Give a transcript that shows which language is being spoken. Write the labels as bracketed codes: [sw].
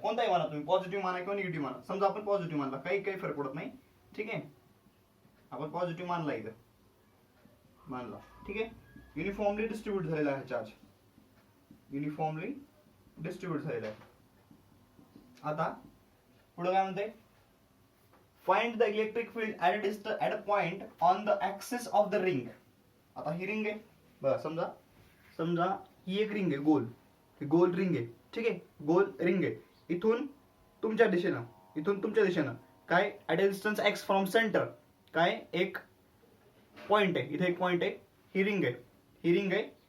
[mr] कोणताही माना तुम्ही, पॉझिटिव्ह माना किंवा निगेटिव्ह माना. समजा आपण पॉझिटिव्ह मानला, काही फरक पडत नाही. ठीक आहे, आपण पॉझिटिव्ह मानला, इथं मानला. ठीक आहे, युनिफॉर्मली डिस्ट्रीब्यूट झालेला आहे चार्ज, युनिफॉर्मली डिस्ट्रीब्यूट झालेला आहे. आता पुढे काय म्हणते? [en] Find the electric field at a point on the axis of the ring. [mr] आता ही रिंग आहे बघा, समजा ही एक रिंग आहे, गोल रिंग आहे. ठीक आहे, गोल रिंग आहे. इथून तुमच्या दिशेनं काय [en] at a distance x from centre [mr] काय एक पॉइंट आहे. इथे एक पॉइंट आहे, ही रिंग आहे.